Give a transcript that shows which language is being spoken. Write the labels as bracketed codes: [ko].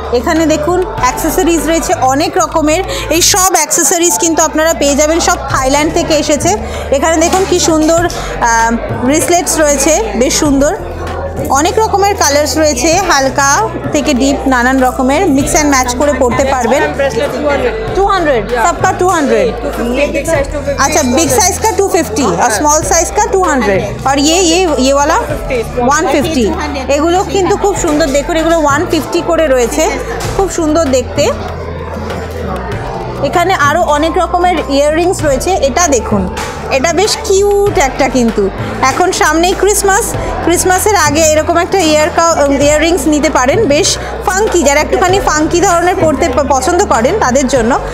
[bn] এখানে দেখুন অ্যাক্সেসরিজ রয়েছে অনেক রকমের। এই সব অ্যাক্সেসরিজ কিন্তু আপনারা পেয়ে যাবেন, সব থাইল্যান্ড থেকে এসেছে। এখানে দেখুন কি সুন্দর ব্রেসলেটস রয়েছে, বেশ সুন্দর। অনেক রকমের কালার্স রয়েছে, হালকা থেকে ডিপ নানান রকমের মিক্স অ্যান্ড ম্যাচ করে পরতে পারবেন। [hi] 200 सबका 200। अच्छा बिग साइज का 250 और स्मॉल साइज का 200 और ये वाला 150। [bn] এগুলো কিন্তু খুব সুন্দর, দেখুন এগুলো 150 করে রয়েছে, খুব সুন্দর দেখতে। এখানে আরও অনেক রকমের ইয়াররিংস রয়েছে। এটা দেখুন, এটা বেশ কিউট একটা, কিন্তু এখন সামনেই ক্রিসমাসের আগে এরকম একটা ইয়াররিংস নিতে পারেন, বেশ ফাঙ্কি, যারা একটুখানি ফাঙ্কি ধরনের পড়তে পছন্দ করেন তাদের জন্য।